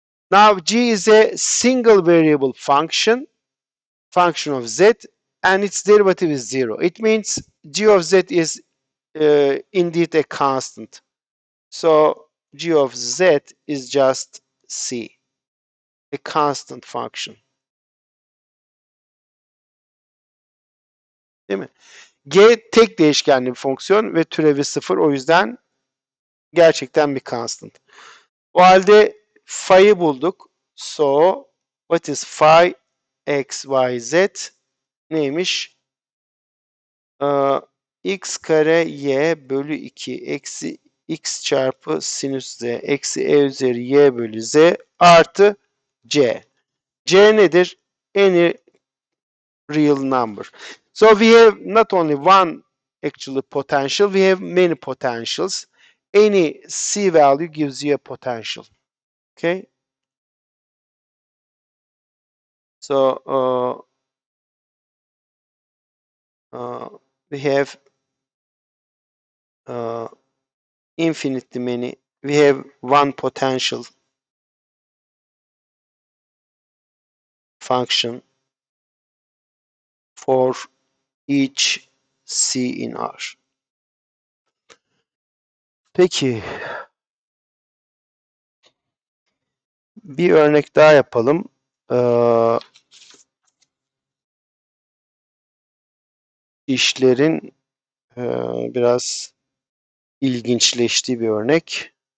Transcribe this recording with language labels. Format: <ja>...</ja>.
<en>Now g is a single variable function of z, and its derivative is 0. It means g of z is indeed a constant. So g of z is just c, a constant function.</en> <tr>Değil mi? G tek değişkenli bir fonksiyon ve türevi 0, o yüzden gerçekten bir constant. O halde phi'yi bulduk.</tr> <en>So what is phi x y z</en> <tr>neymiş? X kare y bölü 2 eksi x çarpı sinüs z eksi e üzeri y bölü z artı c. C nedir?</tr> <en>Any real number. So we have not only one actually potential, we have many potentials. Any c value gives you a potential. Okay? So we have uh, infinitely many. We have one potential function for each C in R.</en> <tr>Peki bir örnek daha yapalım. İşlerin biraz ilginçleştiği bir örnek.</tr>